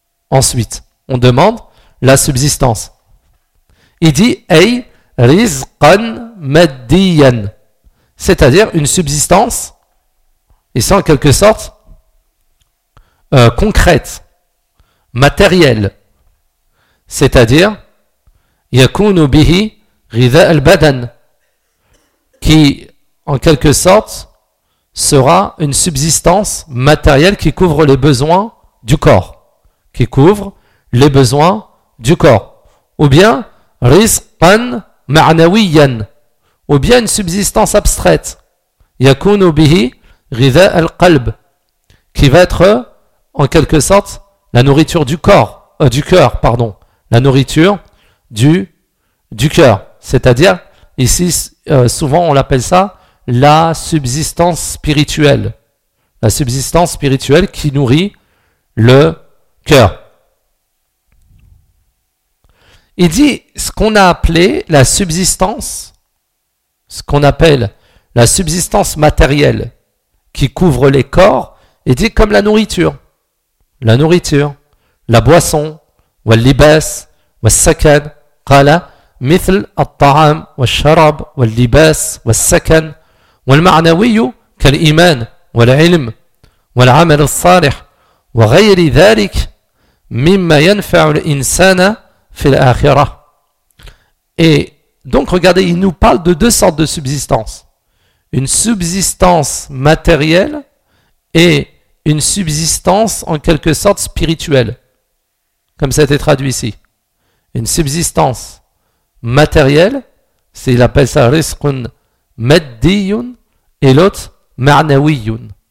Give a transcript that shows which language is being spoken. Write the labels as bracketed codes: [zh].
[fr] Ensuite, on demande la subsistance. Il dit, ay rizqan maddiyan, c'est-à-dire une subsistance, et ça en quelque sorte, concrète, matérielle. [ar] C'est-à-dire, يكون به غذاء البدن [fr] qui, en quelque sorte, sera une subsistance matérielle qui couvre les besoins du corps, qui couvre les besoins du corps. Ou bien, rizqan ma'nawiyan, ou bien une subsistance abstraite, yakunu bihi ghidha al-qalb, qui va être, en quelque sorte, la nourriture du corps, du cœur, pardon, la nourriture du cœur. C'est-à-dire, ici, souvent, on l'appelle ça la subsistance spirituelle. La subsistance spirituelle qui nourrit le cœur. Il dit ce qu'on a appelé la subsistance, ce qu'on appelle la subsistance matérielle qui couvre les corps, il dit comme la nourriture. [ar] La nourriture, la boisson, ou le libas, ou le sakan, qala, مثل الطعام والشراب واللباس والسكن والمعنوي كالإيمان والعلم والعمل الصالح وغير ذلك مما ينفع الإنسان في الآخرة. [fr] Et donc regardez, il nous parle de deux sortes de subsistance, une subsistance matérielle et une subsistance en quelque sorte spirituelle, comme ça a été traduit ici. Une subsistance matériel, c'est, il appelle ça rizqun maddiyun et l'autre ma'nawiyun.